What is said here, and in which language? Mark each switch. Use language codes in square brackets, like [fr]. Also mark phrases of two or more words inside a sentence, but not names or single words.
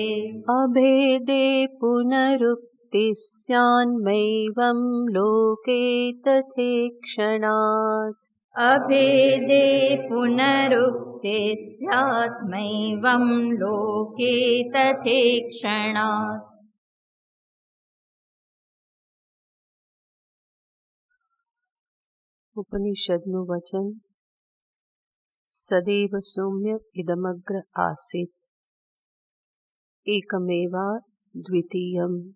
[sa] अभेदे पुनरुक्तिः स्यान्मैवं लोके तथेक्षणात्। अभेदे पुनरुक्ते स्यात्मैवं लोके तथेक्षणात्। [gu] ઉપનિષદનું વચન [sa] सदैव सौम्य इदमग्र आसीत एकमेवा द्वितीयम.